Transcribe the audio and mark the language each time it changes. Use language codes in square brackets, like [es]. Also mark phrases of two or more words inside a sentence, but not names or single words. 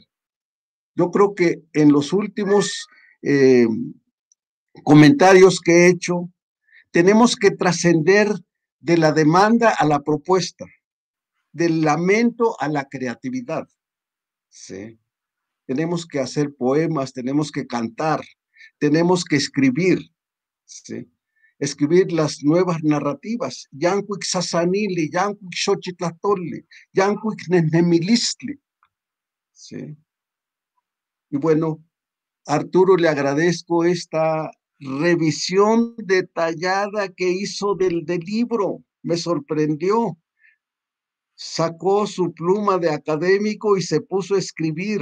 [es] Yo creo que en los últimos comentarios que he hecho, tenemos que trascender de la demanda a la propuesta, del lamento a la creatividad, ¿sí? Tenemos que hacer poemas, tenemos que cantar, tenemos que escribir, ¿sí? Escribir las nuevas narrativas. [nah] Yancuic sasanili, yancuic xochitlatoli, yancuic nennemilistli, [es] ¿sí? Y bueno, Arturo, le agradezco esta revisión detallada que hizo del libro. Me sorprendió. Sacó su pluma de académico y se puso a escribir.